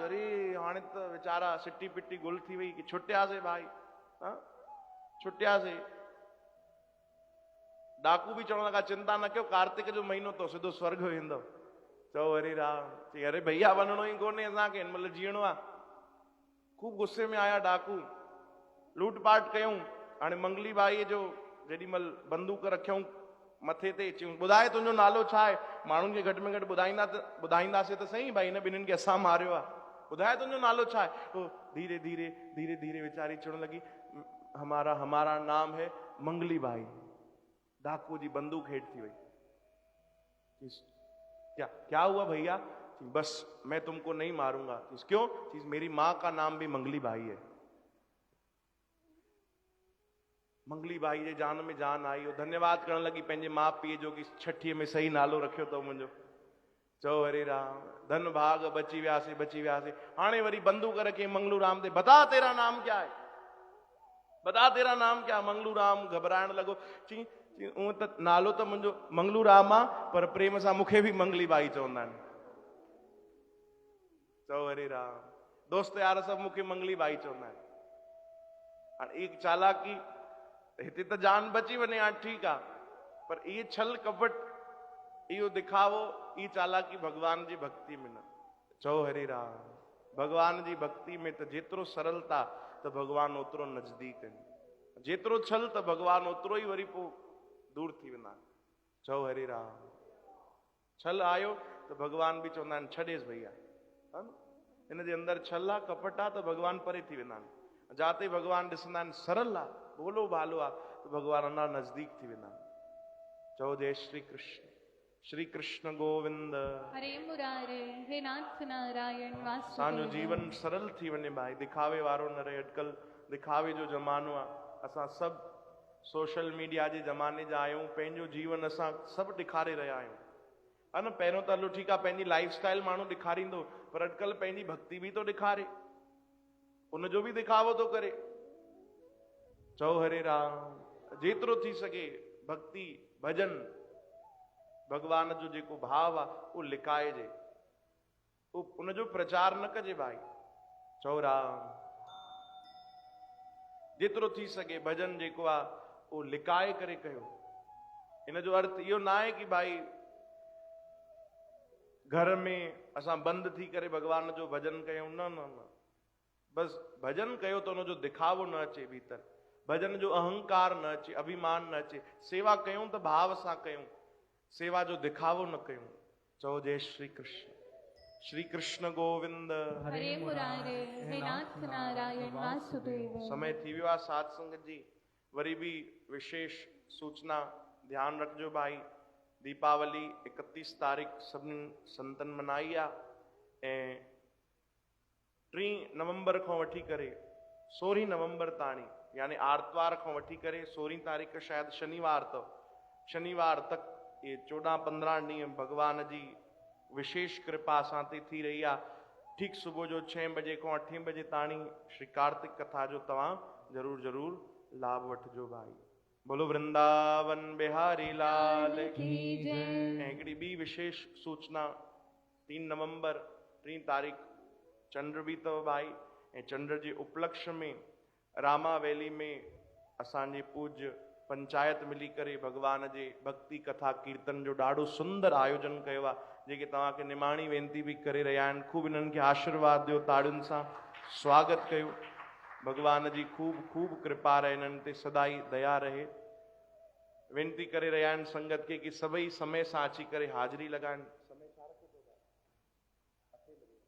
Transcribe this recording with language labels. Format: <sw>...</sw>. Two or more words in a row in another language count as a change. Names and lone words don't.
<sd>अरे हाणे त वीचारा सिटी पिटी गुल थी वई कि छुटियासीं भाई, छुटियासीं। डाकू भी चवण लगा चिंता न कयो, कार्तिक जो महीनो तो सिधो स्वर्ग वेंदो। चओ हरे राम। चई अरे भैया वञणो ई कोन्हे असांखे, हिन महिल जीअणो आहे। खूब गुस्से में आया डाकू, लूटपाट कयूं। हाणे मंगली बाई जो जेॾी महिल बंदूक रखियऊं मथे ते, चयूं ॿुधाए तुंहिंजो नालो छा आहे? माण्हुनि खे घटि में घटि ॿुधाईंदासीं त सही भाई हिन ॿिन्हिनि खे असां मारियो आहे। ॿुधाए तुंहिंजो नालो छा आहे? तो धीरे धीरे धीरे धीरे वीचारी चवण लगी</sd> <hi>हमारा नाम है मंगली बाई।</hi> <sd>डाकू जी बंदूक हेठ थी वई।</sd> <hi>क्या हुआ भैया? बस मैं तुमको नहीं मारूंगा। क्यों? मेरी माँ का नाम भी</hi> <sd>मंगली बाई है। मंगली बाई जे जान में जान आई। वो धन्यवाद करण लगी पंहिंजे माँ पीउ जो कि छठीअ में सही नालो रखियो अथव मुंहिंजो। चओ हरे राम, धन भाग बची वियासीं बची वियासीं। हाणे वरी बंदूक रखी मंगलू राम ते,</sd> <hi>बता तेरा नाम क्या है, बता तेरा नाम क्या।</hi> <sd>मंगलू राम घबराइण लॻो। चई ऊअं त नालो त मुंहिंजो मंगलू राम आहे, पर प्रेम सां मूंखे बि मंगली बाई चवंदा आहिनि। चओ हरे राम, दोस्त यार सभु मूंखे मंगली बाई चवंदा आहिनि। हाणे एक चालाकी, हिते त जान बची वञे हा ठीकु आहे, पर इहे छल कपट, इहो दिखावो, ई चालाकी भगवान जी भक्ति में न। चओ हरे राम, भगवान जी भक्ति में त जेतिरो सरलता त भगवान ओतिरो नज़दीक आहिनि, जेतिरो छल त भगवान ओतिरो ई वरी पोइ दूर थी वेंदा आहिनि। चओ हरे राम। छल आयो त भगवान बि चवंदा आहिनि छॾेसि भैया, हिन जे अंदरि छल आहे कपट आहे त भगवान परे थी वेंदा आहिनि। जाते भगवान ॾिसंदा आहिनि सरल आहे, भोलो भालो आहे, त भगवान अञा नज़दीक थी वेंदा आहिनि। चओ जय श्री कृष्ण। श्री कृष्ण गोविंद। हरे मुरारे हे नाथ नारायण वासुदेव। असांजो जीवन सरल थी वञे भाई, दिखावे वारो न रहे। अॼुकल्ह दिखावे जो ज़मानो आहे। असां सभु</sd> <en>social media</en> <sd>जे ज़माने जा आहियूं। पंहिंजो जीवन असां सभु ॾेखारे रहिया आहियूं, है न। पहिरियों त हलो ठीकु आहे, पंहिंजी</sd> <en>life style</en> <sd>माण्हू ॾेखारींदो, पर अॼुकल्ह पंहिंजी भक्ति बि थो ॾेखारे, उनजो बि दिखावो थो करे। चओ हरे राम। जेतिरो थी सघे भक्ति भजन भगवान जो जेको भाव आहे उहो लिकाइजे, उनजो प्रचार न कजे भाई। चओ राम। जेतिरो थी सघे भजन जेको आहे उहो लिकाए करे कयो। इन जो अर्थ इहो न आहे कि भाई घर में असां बंदि थी करे भगवान जो भजन कयूं, न न न। बस भजन कयो त उनजो दिखावो न अचे भीतर, भजन जो अहंकार न अचे, अभिमान न अचे। सेवा कयूं त भाव सां कयूं, सेवा जो दिखावो न कयूं। चओ जय श्री कृष्ण। श्री कृष्ण गोविंद। हरे मुरारे हे नाथ नारायण वासुदेव। समय थी वियो आहे साध संगत जी। वरी भी विशेष सूचना ध्यान रखिजो भाई। दीपावली 31 तारीख़ सभिनी संतन मनाई आहे ऐं 3 नवंबर खां वठी करे 16 नवंबर ताणी, यानी आर्तवार खां वठी करे 16 तारीख़ शायद शनिवार तक ये 14-15 ॾींहं भगवान जी विशेष कृपा असां ते थी रही आहे। ठीक सुबुह जो 6 बजे खां 8 बजे ताणी श्री कार्तिक कथा जो तव्हां जरूर लाभ वठिजो भाई।</sd> <hi>बोलो वृंदावन बिहारी लाल की जय।</hi> <sd>ऐं हिकिड़ी ॿी विशेष सूचना, 3 नवंबर 3 तारीख़ चंड बि अथव भाई, ऐं चंड जे उपलक्ष्य में रामा वैली में असांजे पूज्य पंचायत मिली करे भगवान जे भक्ति कथा कीर्तन जो ॾाढो सुंदर आयोजन कयो आहे, जेके तव्हांखे निमाणी वेनती भी करे रहिया आहिनि। खूब इन्हनि खे आशीर्वाद ॾियो, ताड़ियुनि सां स्वागत कयो। भगवान जी खूब कृपा रहे, इन्हनि ते सदाई दया रहे। वेनती करे रहिया आहिनि संगत खे कि सभई समय सां अची करे हाज़िरी लॻाइनि। समय छा रखो अथव?</sd>